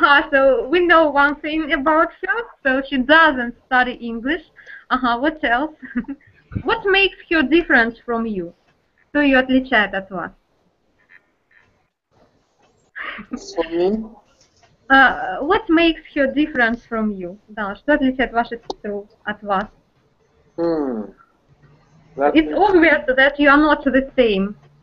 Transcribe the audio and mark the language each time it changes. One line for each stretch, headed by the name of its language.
English: So we know one thing about her. So she doesn't study English. What else? What makes her different from you?
Russian: Что ее отличает от вас?
English: For me, What makes her different from you?
Russian: Да, что отличает вашу сестру от вас?
English: It's obvious that you are not the same.